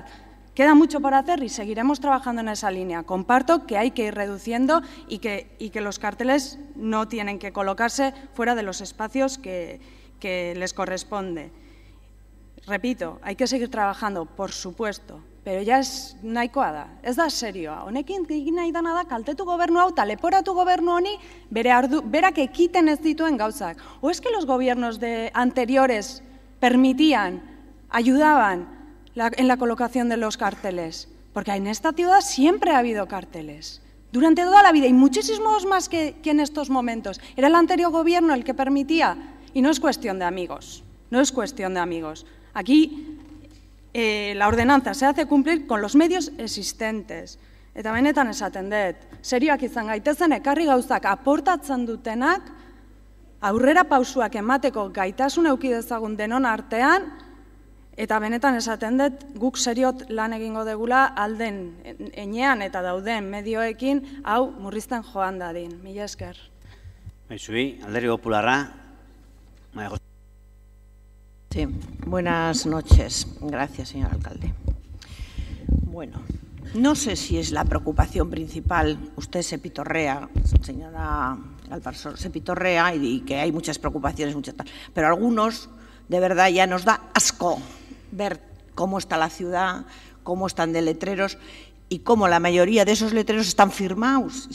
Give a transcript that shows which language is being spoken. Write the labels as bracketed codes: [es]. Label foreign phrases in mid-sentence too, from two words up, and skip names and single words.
[es] Queda mucho por hacer y seguiremos trabajando en esa línea. Comparto que hay que ir reduciendo y que los carteles no tienen que colocarse fuera de los espacios que les corresponde. Repito, hay que seguir trabajando, por supuesto, pero ya [eu] ez nahikoa da, ez da serioa. Honekin egin nahi dana da kaltetu gobernu hau, leporatu gobernu honi berak ekiten ez dituen gauzak. [es] O es que los gobiernos anteriores permitían, ayudaban en la colocación de los carteles, porque en esta ciudad siempre ha habido carteles. Durante toda la vida y muchísimos más que en estos momentos. Era el anterior gobierno el que permitía. Y no es cuestión de amigos, no es cuestión de amigos. Aquí la ordenanza se hace cumplir con los medios existentes. [eu] Eta benetan esaten dut, serioak izan gaitezen ekarri gauzak aportatzen dutenak, aurrera pausuak emateko gaitasuna eduki dezagun denon artean, eta benetan esaten dut guk seriot lan egingo degula alden enean eta dauden medioekin hau murrizten joan dadin. Mila esker. Zui, Alderdi Popularra. [es] Sí, buenas noches. Gracias, señor alcalde. Bueno, no sé si es la preocupación principal. Usted se pitorrea, señora Alparsor, se pitorrea y que hay muchas preocupaciones, pero algunos, de verdad, ya nos da asco ver cómo está la ciudad, cómo están de letreros y cómo la mayoría de esos letreros están firmados.